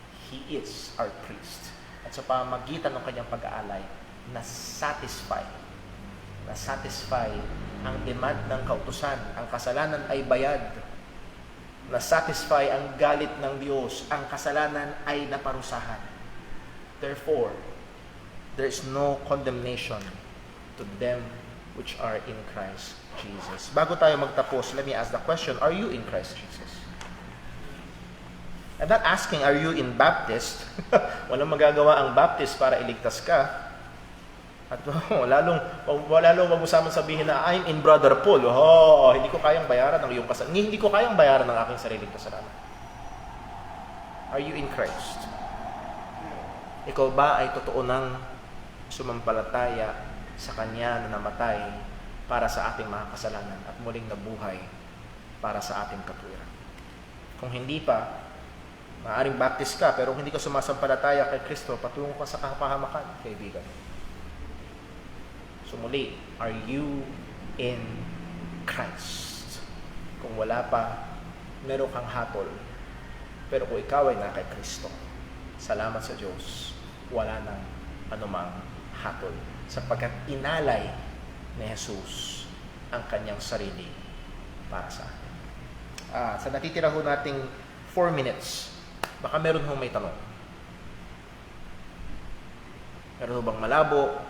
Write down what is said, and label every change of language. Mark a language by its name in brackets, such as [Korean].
[English] He is our priest. [Filipino] At sa pamagitan ng kanyang pag-aalay, na-satisfy ang demand ng kautusan. Ang kasalanan ay bayad. Na-satisfy ang galit ng Diyos. Ang kasalanan ay naparusahan. [English] Therefore, there is no condemnation to them which are in Christ Jesus. [Filipino] Bago tayo magtapos, [English] let me ask the question, are you in Christ Jesus? I'm not asking, are you in Baptist? [Filipino] Walang magagawa ang Baptist para iligtas ka. At lalong wag mo sabihin na, [English] I'm in Brother Paul. [Filipino] Hindi ko kayang bayaran ng iyong kasalanan. Hindi ko kayang bayaran ng aking sariling kasalanan. [English] Are you in Christ? [Filipino] Ikaw ba ay totoo nang sumampalataya sa Kanya na namatay para sa ating mga kasalanan at muling nabuhay para sa ating katuwiran? Kung hindi pa, maaaring Baptist ka, pero hindi ka sumasampalataya kay Kristo, patungo ka sa kapahamakan, kaibigan. [English] So muli, are you in Christ? [Filipino] Kung wala pa, meron kang hatol. Pero kung ikaw ay na kay Kristo, salamat sa Diyos, wala nang anumang hatol. Sapagkat inalay ni Jesus ang kanyang sarili para sa atin. Sa natitira ho nating 4 minutes, baka meron hong may tanong. Meron ho bang malabo?